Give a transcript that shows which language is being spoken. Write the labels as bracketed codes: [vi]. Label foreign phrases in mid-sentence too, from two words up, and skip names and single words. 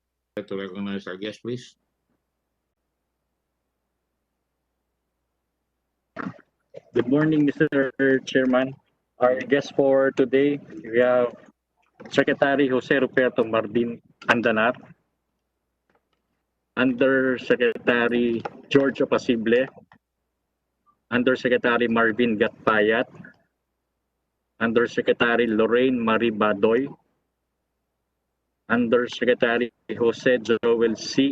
[en] to recognize our guest, please. Good morning, Mr. Chairman. Our guest for today, we have Secretary Jose Ruperto Mardin Andanar, Undersecretary George Opasible, Undersecretary Marvin Gatpayat, Undersecretary Lorraine Marie Badoy, Undersecretary Jose Joel C.